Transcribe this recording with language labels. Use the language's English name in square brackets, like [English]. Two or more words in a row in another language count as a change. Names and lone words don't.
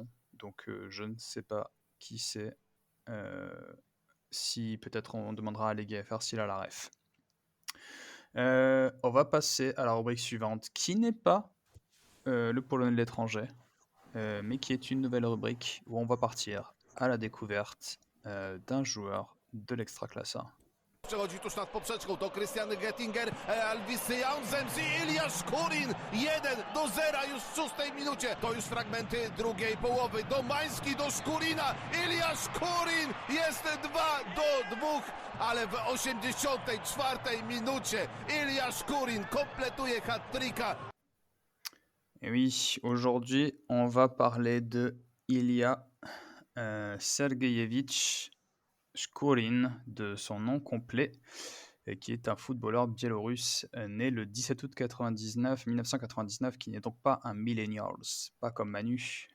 [French] Donc je ne sais pas qui c'est. Euh, si peut-être on demandera à l'EGFR s'il a la ref. On va passer à la rubrique suivante, qui n'est pas le Polonais de l'étranger, mais qui est une nouvelle rubrique où on va partir à la découverte d'un joueur de l'Extraclasa. [Polish] Przechodzi tuż nad poprzeczką, to Christian Gettinger, Alvis Janssens i Iliasz Kurin. 1-0 już w 6 minucie. To już fragmenty drugiej połowy. Domański do Szkurina. Iliasz Kurin jest 2-2, ale w 84 minucie Iliasz Kurin kompletuje hat-tricka. [French] Et oui, aujourd'hui, on va parler de Ilya Sergeyevich Shkurin, de son nom complet, qui est un footballeur biélorusse né le 17 août 1999, qui n'est donc pas un millennials, pas comme Manu.